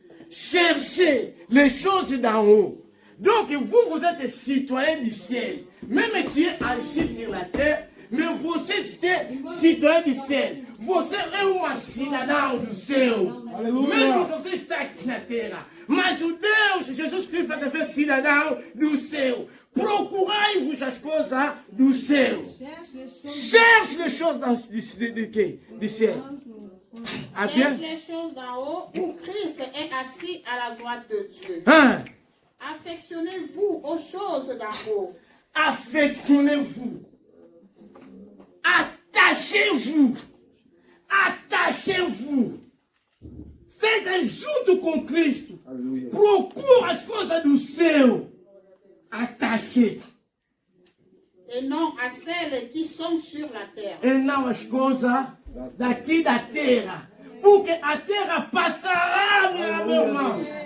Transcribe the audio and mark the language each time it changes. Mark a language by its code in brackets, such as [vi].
[fr] Cherchez les choses d'en haut. Donc vous êtes citoyens du ciel. Même tu es assis sur la terre, mais [pt] você é [fr] citoyen [pt] do céu. Você é uma cidadão do céu. Mesmo que você está aqui na terra. Mas o Deus, Jesus Cristo, te fez cidadão do céu. Procurai-vos as coisas do céu. [fr] Cherche les choses du ciel. Ah, bien? Cherche les choses d'en haut où Christ est assis à la droite de Dieu. Hein? Affectionnez-vous aux choses d'en haut. Affectionnez-vous. Attachez-vous. Attachez-vous. [pt] Seja junto com Cristo. Aleluia. Procura as coisas do céu. [fr] Attaché. Et non à celles qui sont sur la terre. [pt] E não as coisas daqui da terra. Porque a terra passará, meu irmão.